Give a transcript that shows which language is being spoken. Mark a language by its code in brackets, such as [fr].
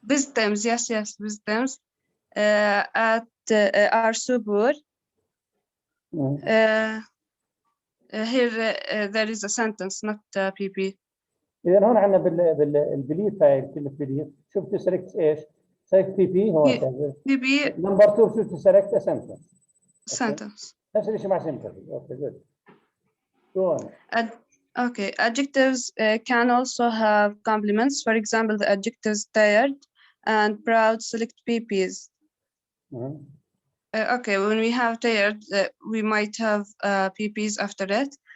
[en] victims, yes, victims are so poor. Mhm. Here there is a sentence, not PP. [ar] إذا هون عندنا بالبليف هاي كلمة بليف شوف تسلكت إيش؟ سلكت PP هون [en] PP [ar] نمبر 2 شوف تسلكت sentence. [en] sentence. [ar] نفس الشيء مع sympathy. [en] Okay, good. Go on. Okay, adjectives can also have complements. For example, the adjectives tired and proud select PPs. Mhm. Okay, when we have tired, we might have PPs after it.